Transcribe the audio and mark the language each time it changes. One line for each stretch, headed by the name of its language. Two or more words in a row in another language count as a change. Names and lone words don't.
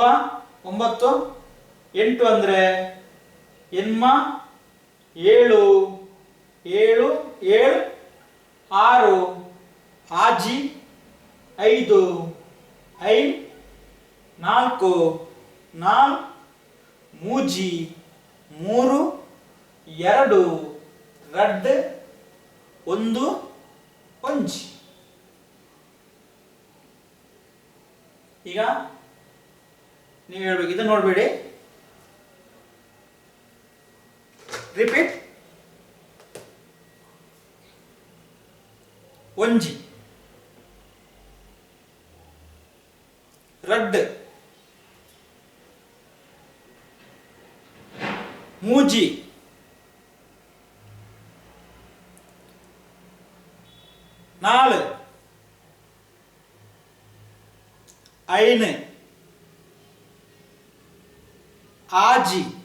Tulu: 9 8 ಅಂದ್ರೆ ಎನ್ಮ 7 7 7 6 ಆಜಿ 5 5 4 4 ಮೂಜಿ 3 2 ರಡ್ 1 ಒಂಜಿ.
Kannada: ಈಗ ನೀವು ಹೇಳ್ಬೇಕು, ಇದನ್ನು ನೋಡಬೇಡಿ, ರಿಪೀಟ್.
Tulu: ಒಂಜಿ ರಡ್ ಮೂಜಿ ನಾಲ್ ಐನ್ ಆಜಿ